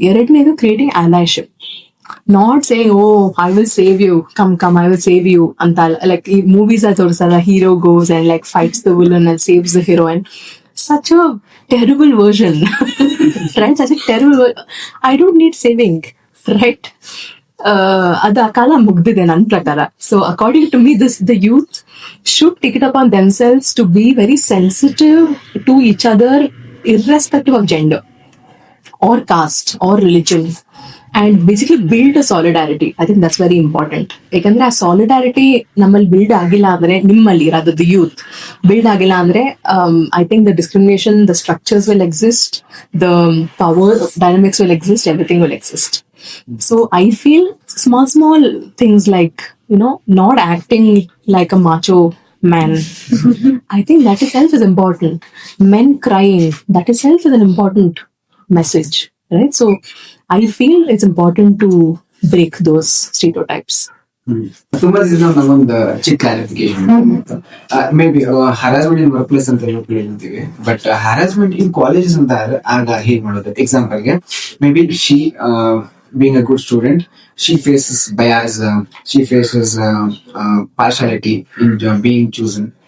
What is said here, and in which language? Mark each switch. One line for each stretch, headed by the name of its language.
English: ಎರಡನೇದು creating allyship. Not saying, oh, I will save you, come, I will save you ಅಂತ. Like
Kannada: ಈ movies ಅಲ್ಲಿ ತೋರಿಸಲ್ಲ,
English: hero goes and like fights the villain and saves the heroine. Such a terrible version. Right? Such a terrible I don't need saving, right?
Kannada: ಅದು ಆ ಕಾಲ ಮುಗ್ದಿದೆ ನನ್ನ ಪ್ರಕಾರ.
English: So according to me the youth should take it up on themselves to be very sensitive to each other irrespective of gender or caste or religion, and basically build a solidarity. I think that's very important.
Kannada: ಯಾಕಂದ್ರೆ ಆ solidarity ನಮ್ಮಲ್ಲಿ build ಆಗಿಲ್ಲ ಅಂದ್ರೆ,
English: ನಿಮ್ಮಲ್ಲಿ the youth build ಆಗಿಲ್ಲ ಅಂದ್ರೆ, I think the discrimination, the structures will exist, the power dynamics will exist, everything will exist. So I feel small things like, not acting like a macho man. I think that itself is important. Men crying, that itself is an important message, right? So I feel it's important to break those stereotypes.
Kannada: ತುಂಬಾ ದಿನ ನಮ್ಮೊಂದು ಚಿಕ್ಕ clarification may be harassment in work place ಅಂತ ಹೇಳ್ತೀವಿ but harassment in colleges ಅಂತ ಆಗ ಹೇಗ್ ಮಾಡೋದು example ಗೆ may be she
English: being a good student, she faces bias, she faces partiality in being chosen.